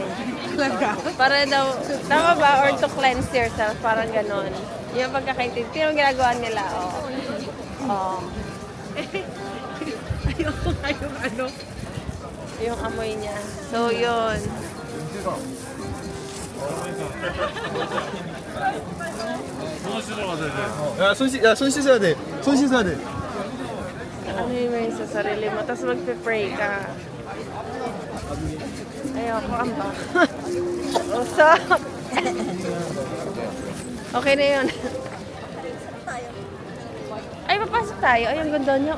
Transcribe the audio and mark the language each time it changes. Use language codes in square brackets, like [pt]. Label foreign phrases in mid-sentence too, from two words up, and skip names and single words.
[tl] Para daw, tama ba? [en] Or to cleanse yourself, [tl] parang ganon. Yung pagkakaintindi. Pero ginagawa nila, Ayoko nga yung ano. yung amoy niya. So, yun. [ko] 손 씻어야 돼. 손 씻어야 돼. [tl] Ano yung may sa sarili mo? Tapos magpe-pray ka. Ayoko, amba. Usap! Okay na yun. Ay, papasok tayo. Ay, ang ganda niya.